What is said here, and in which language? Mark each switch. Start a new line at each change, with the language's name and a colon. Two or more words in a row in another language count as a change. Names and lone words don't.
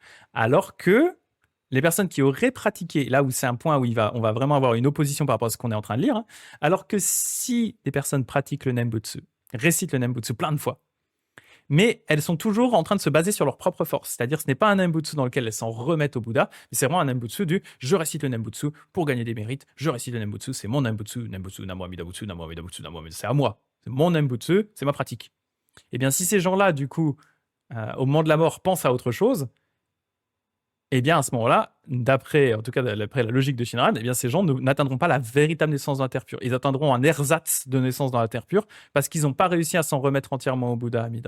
French: Alors que les personnes qui auraient pratiqué, là où c'est un point où on va vraiment avoir une opposition par rapport à ce qu'on est en train de lire, hein, alors que si des personnes pratiquent le Nembutsu, récitent le Nembutsu plein de fois, mais elles sont toujours en train de se baser sur leur propre force. C'est-à-dire, ce n'est pas un Nembutsu dans lequel elles s'en remettent au Bouddha, mais c'est vraiment un Nembutsu du je récite le Nembutsu pour gagner des mérites, je récite le Nembutsu, c'est mon Nembutsu, Nembutsu, Namo Amida Butsu, Namo Amida Butsu, Namo Amida, c'est à moi. C'est mon Nembutsu, c'est ma pratique. Et bien, si ces gens-là, du coup, au moment de la mort, pensent à autre chose, eh bien, à ce moment-là, en tout cas, d'après la logique de Shinran, eh bien, ces gens n'atteindront pas la véritable naissance dans la Terre pure. Ils atteindront un ersatz de naissance dans la Terre pure parce qu'ils n'ont pas réussi à s'en remettre entièrement au Bouddha Amida.